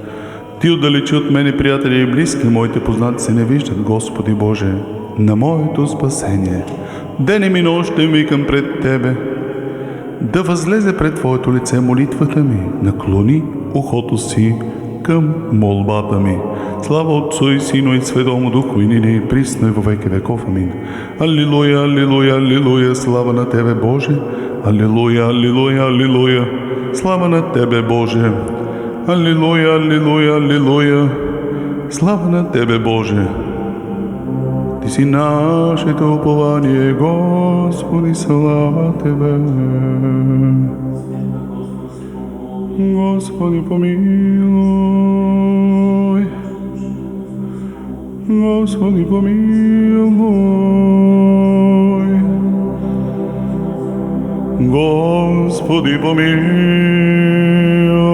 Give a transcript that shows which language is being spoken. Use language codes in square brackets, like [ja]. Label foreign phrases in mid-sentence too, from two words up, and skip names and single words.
[bg] Ти отдалечи от мене приятели и близки, моите познати се не виждат, Господи Боже, на моето спасение. Денем и нощем викам пред Тебе, да възлезе пред Твоето лице молитвата ми, наклони ухото си към молбата ми. [cu] Слава Отцу и Сину и Светому Духу, и нине и присно и во веки веков. Амин. [bg] Аллилуйя, аллилуйя, аллилуйя, слава на Тебе, Боже. Аллилуйя, аллилуйя, аллилуйя, слава на Тебе, Боже. Аллилуйя, аллилуйя, аллилуйя, слава на Тебе, Боже. Ти си нашето упование, Господи, [cu] слава Тебе. Господи, помилуй. Господи, помилуй. Господи, помилуй.